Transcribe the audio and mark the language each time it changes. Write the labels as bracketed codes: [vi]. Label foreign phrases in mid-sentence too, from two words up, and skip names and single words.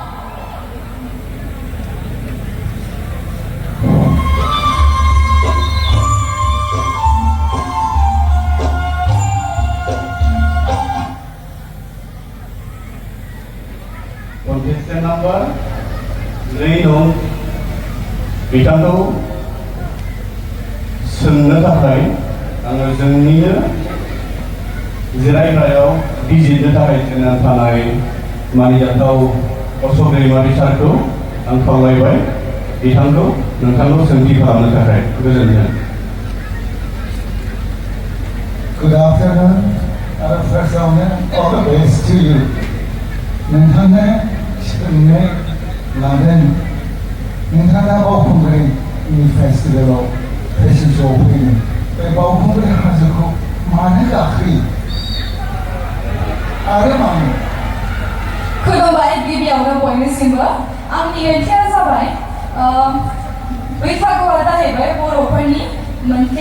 [en] contestant number 2 [brx] नं बिथांखौ सोंनो थाखाय आङो जोंनिनो जिरायग्रायाव बिजिरनो थाखाय जोंना थानाय मानिजाथाव अशोक दैमारि सारखौ आं खावलायबाय बिथांखौ नोंथांखौ सोंथि खालामनो थाखाय गोजोन्थों [en] Good afternoon. First of all the best to you. [brx] नोंथांनो सोंनो लादों नोंथाङा बावखुंग्रिनि फेस्टिभेलाव फेशन श'आव फैदों बे बावखुंग्रि हाजोखौ मानो गाखोयो आरो मानो खुलुमबाय गिबियावनो बयनिसिमबो आंनि ओंथिया जाबाय बैसागुआ जाहैबाय बर'फोरनि मोनसे